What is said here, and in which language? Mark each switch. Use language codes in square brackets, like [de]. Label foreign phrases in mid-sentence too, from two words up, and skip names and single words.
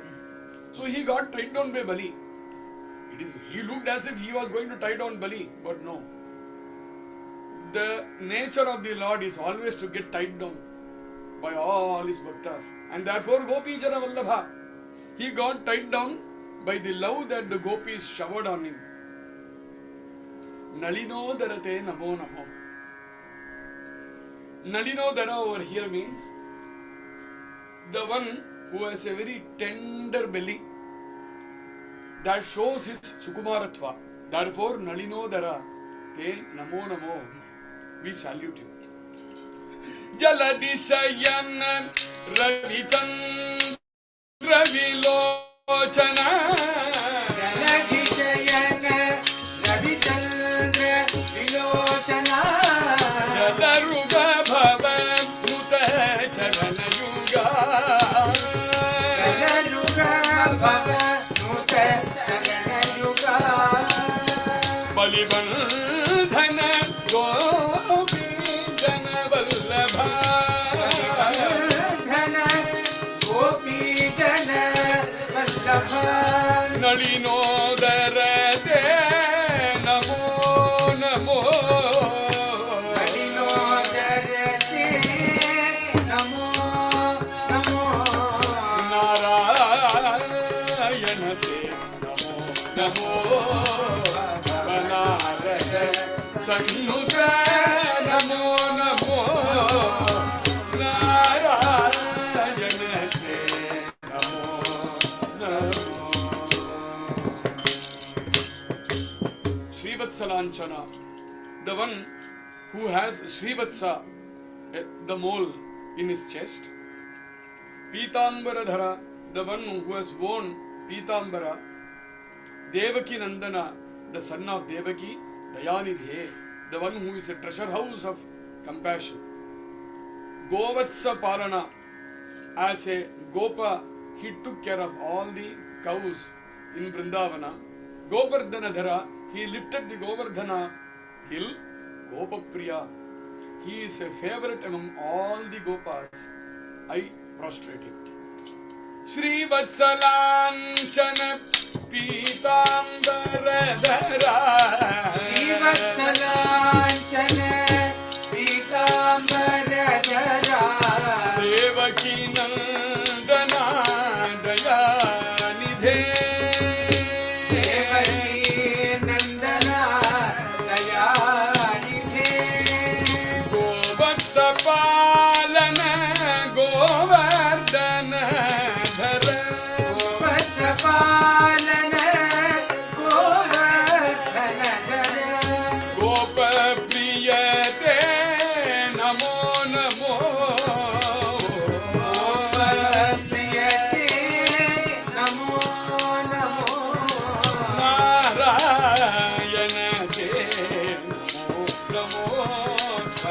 [en] So he got tied down by Bali. He looked as if he was going to tie down Bali, but no. The nature of the Lord is always to get tied down by all his bhaktas. And therefore, Gopi Jana Vallabha, he got tied down by the love that the gopis showered on him. [sa] Nalinodharate namo namo. [en] Nalinodhara over here means the one who has a very tender belly that shows his sukumaratva. Therefore, [sa] Nalinodhara te namo namo. [en] We salute you. [sa] Jaladishayan Ravichandra Vilochana. Jaladishayan Ravichandra Vilochana. Jalaruga Bhava Nuta Charana Yuga. Jalaruga Bhava Nuta Charana Yuga. Balibandhana Gopi Jana Vallabha. Balibandhana Gopi Jana Vallabha. Nalinodharate namo namo. Nalinodharate namo namo. Narayanate namo namo. Banarate Sannuta namo namo. Narayanate namo namo. [en] Srivatsalanchana, the one who has Srivatsa, the mole in his chest. Pitambaradhara, the one who has worn Pitambara. Devaki Nandana, the son of Devaki. Dayanidhe, the one who is a treasure house of compassion. [sa] Govatsa Palana, [en] as a Gopa, he took care of all the cows in Vrindavana. Govardhanadhara, he lifted the Govardhana hill. Gopapriya, he is a favorite among all the Gopas. I prostrate him. [sa] Shri Vatsalanchana Pitambaradhara. Shri Vatsalanchana Pitambaradhara. Devaki Nandana Dayanidhe. Devaki Nandana Dayanidhe. Govatsa Palana Govardhana Dhara. Govatsa Palana Govardhana Dhara. Gopa Priyate Namo Namo. Gopapriyate Namo Namo. Narayanate Namo Namo.